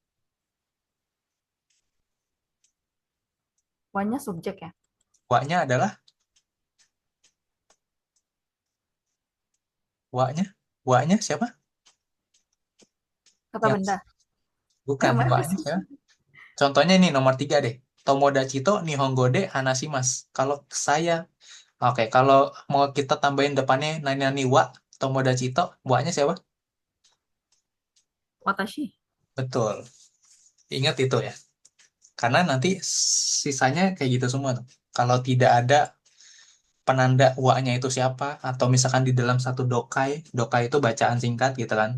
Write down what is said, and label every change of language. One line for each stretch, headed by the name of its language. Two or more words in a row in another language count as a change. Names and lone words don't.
Indonesian: Wanya subjek ya. Wa-nya adalah wa-nya. Wa-nya siapa? Kata Yang benda. bukan Mana wa-nya sih? siapa? Contohnya ini nomor 3 deh.
Japanese: 友達と日本語で話します.
Indonesian: Kalau saya, oke, kalau mau kita tambahin depannya
Japanese: 何は、友達と,
Indonesian: wa-nya siapa? Watashi. Betul. Ingat itu ya. Karena nanti sisanya kayak gitu semua tuh. Kalau tidak ada penanda wa-nya itu siapa, atau misalkan di dalam satu dokai, dokai itu bacaan singkat gitu kan.